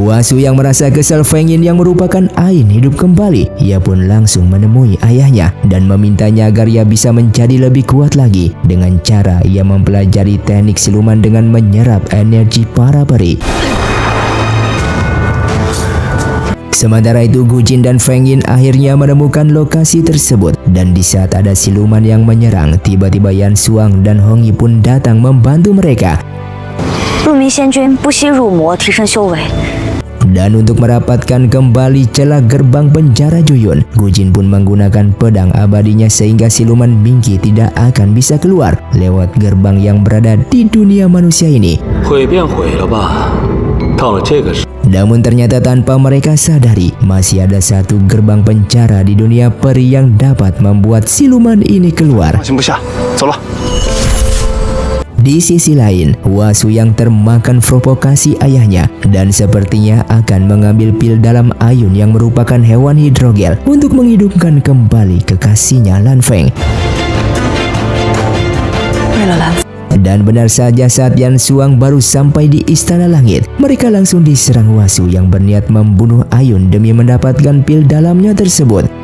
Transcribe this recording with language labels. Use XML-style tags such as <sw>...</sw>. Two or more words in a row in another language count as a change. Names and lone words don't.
<id>Wasu yang merasa kesal Feng Yin yang merupakan Ain hidup kembali, ia pun langsung menemui ayahnya dan memintanya agar ia bisa menjadi lebih kuat lagi dengan cara ia mempelajari teknik siluman dengan menyerap energi para peri. Sementara itu Gu Jin dan Feng Yin akhirnya menemukan lokasi tersebut dan di saat ada siluman yang menyerang, tiba-tiba Yan Xuang dan Hong Yi pun datang membantu mereka.</id> <zh>入迷仙君不惜入魔提升修为。</zh> <id>Dan untuk merapatkan kembali celah gerbang penjara Juyun, Gu Jin pun menggunakan pedang abadinya sehingga siluman Mingqi tidak akan bisa keluar lewat gerbang yang berada di dunia manusia ini.</id> <zh>毁便毁了吧，到了这个时。</zh> <id>Namun ternyata tanpa mereka sadari, masih ada satu gerbang penjara di dunia peri yang dapat membuat siluman ini keluar.</id> <zh>放心不下，走了。</zh> <id>Di sisi lain, Wasu yang termakan provokasi ayahnya dan sepertinya akan mengambil pil dalam ayun yang merupakan hewan hidrogel untuk menghidupkan kembali kekasihnya Lan Feng. Dan benar saja saat Yan Xuang baru sampai di Istana Langit, mereka langsung diserang Wasu yang berniat membunuh ayun demi mendapatkan pil dalamnya tersebut.</id>